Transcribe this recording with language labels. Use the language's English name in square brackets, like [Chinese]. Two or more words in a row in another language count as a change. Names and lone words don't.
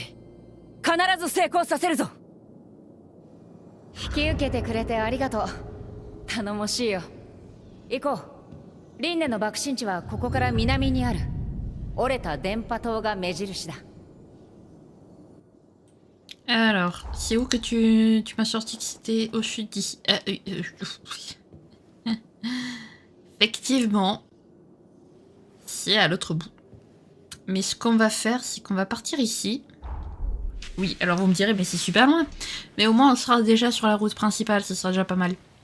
[Japanese] 必ず成功させるぞ。引き受けてくれてありがとう。頼もしいよ。行こう。リンネの爆心地はここから南にある。折れた電波塔が目印だ。 [French] Alors, c'est où que tu m'as sorti que c'était au sud d'ici? Effectivement, c'est à l'autre bout. Mais ce qu'on va faire, c'est qu'on va partir ici. Oui, alors vous me direz, mais c'est super loin. Mais au moins, on sera déjà sur la route principale, ce sera déjà pas mal.